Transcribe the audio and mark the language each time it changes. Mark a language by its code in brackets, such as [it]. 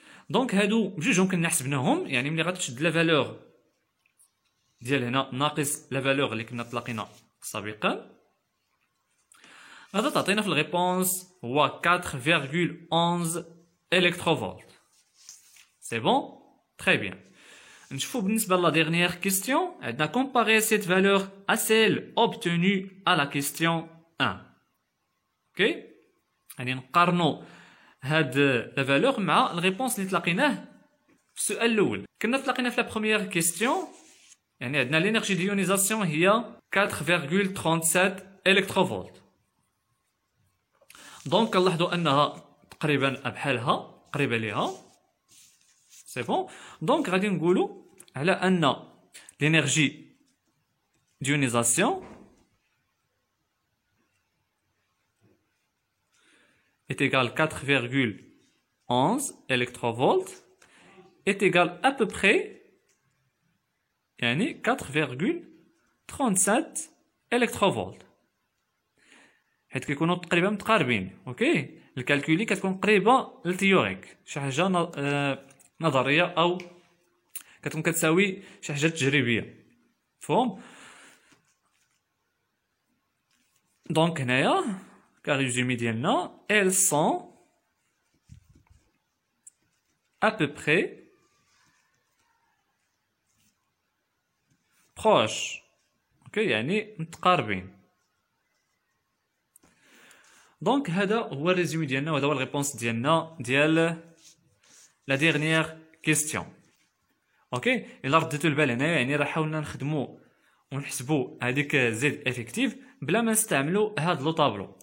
[ar] دونك هادو بجوجهم كنا حسبناهم، يعني ملي غتشد لا فالور ديال هنا ناقص لا فالور اللي كنا تلاقينا سابقا غادا تعطينا في الريبونس هو 4,11 الكتروفولت. [fr] سي بون تري بيان. [ar] نشوفو بالنسبه لا ديرنيير كيستيون، عندنا [fr] comparer cette valeur à celle obtenue à la question 1. [ar] اوكي يعني نقارنو هاد لا فالور مع الريبونس اللي تلاقيناه في السؤال الاول. كنا تلاقينا في لا بروميير كيستيون يعني عندنا لينيرجي ديونيزاسيون هي 4,37 الكتروفولت. دونك كنلاحظوا انها تقريبا بحالها قريبه ليها. سي بون دونك غادي نقولوا على ان لينيرجي ديونيزاسيون [fr] est égal 4,11 électrovolts est égal à peu près [ar] يعني 4,37 الكتروفولت، حيت كيكونوا تقريبا متقاربين. اوكي الكالكولي كتكون قريبه للتيوريك، شي حاجه نظريه او كتكون كتساوي شي حاجه تجريبيه. مفهوم؟ دونك هنايا كريزومي ديالنا [fr] elles sont à peu près proches. [ar] اوكي يعني متقاربين. دونك هذا هو الريزومي ديالنا وهذا هو الريبونس ديالنا ديال لا ديرنيير كيستيون. اوكي الا رديتو البال هنايا يعني راه حاولنا نخدمو ونحسبوا هذيك زد افيكتيف بلا ما نستعملوا هاد لو طابلو.